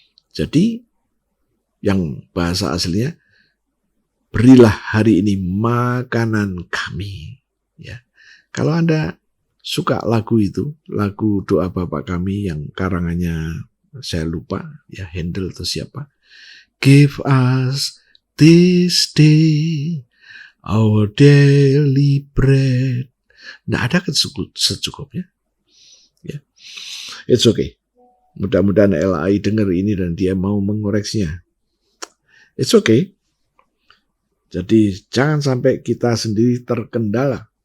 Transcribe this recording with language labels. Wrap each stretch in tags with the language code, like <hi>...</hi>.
<id>Jadi yang bahasa aslinya, berilah hari ini makanan kami. Ya. Kalau Anda suka lagu itu, lagu doa Bapa Kami yang karangannya saya lupa, ya Handel atau siapa.</id> <en>Give us this day our daily bread.</en> <id>Nggak ada secukupnya. Ya.</id> <en>It's okay.</en> <id>Mudah-mudahan LAI dengar ini dan dia mau mengoreksinya.</id> <en>It's okay.</en> <id>Jadi jangan sampai kita sendiri terkendala.</id>